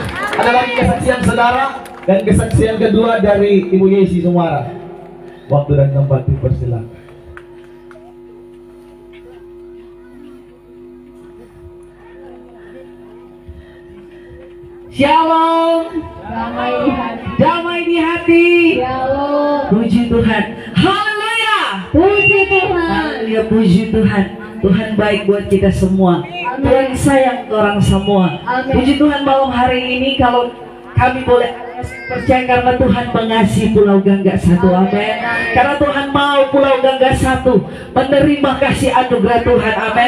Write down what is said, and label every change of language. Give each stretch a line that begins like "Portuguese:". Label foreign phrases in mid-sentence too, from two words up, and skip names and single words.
Indonesian: Ada lagi kesaksian saudara dan kesaksian kedua dari Ibu Yesi Sumara. Waktu dan tempat dipersilakan. Shalom. Damai di hati. Shalom. Puji Tuhan. Haleluya. Puji Tuhan. Haleluya, puji Tuhan. Tuhan baik buat kita semua. Tuhan sayang ke orang semua. Amin. Puji Tuhan, malam hari ini kalau kami boleh percaya karena Tuhan mengasihi Pulau Gangga 1. Amin. Karena Tuhan mau Pulau Gangga 1 menerima kasih anugerah Tuhan. Amin.